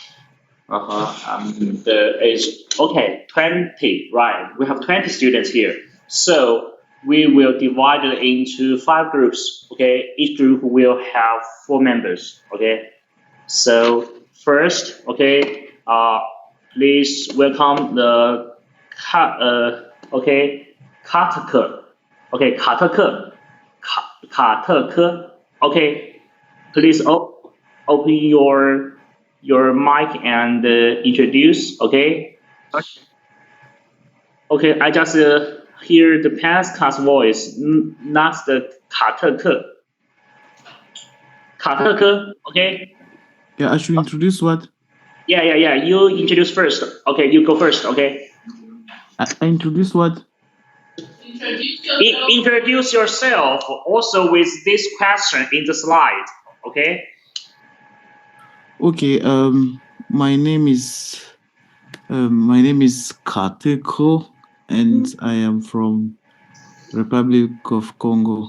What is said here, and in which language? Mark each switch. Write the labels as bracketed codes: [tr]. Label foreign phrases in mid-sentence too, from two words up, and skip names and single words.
[en] The age, okay, 20, right? We have 20 students here. So we will divide it into 5 groups. Okay, each group will have 4 members. Okay, so first, okay, please welcome the okay, 卡特克, okay, 卡特克, 卡特克, okay, please open your mic and introduce, okay? Okay, I just hear the past voice, not the 卡特克. 卡特克, okay? Yeah, I should introduce what? Yeah. You introduce first. Okay, you go first, okay? I introduce what? Introduce yourself also with this question in the slide, okay? Okay, my name is Kateko, and I am from Republic of Congo.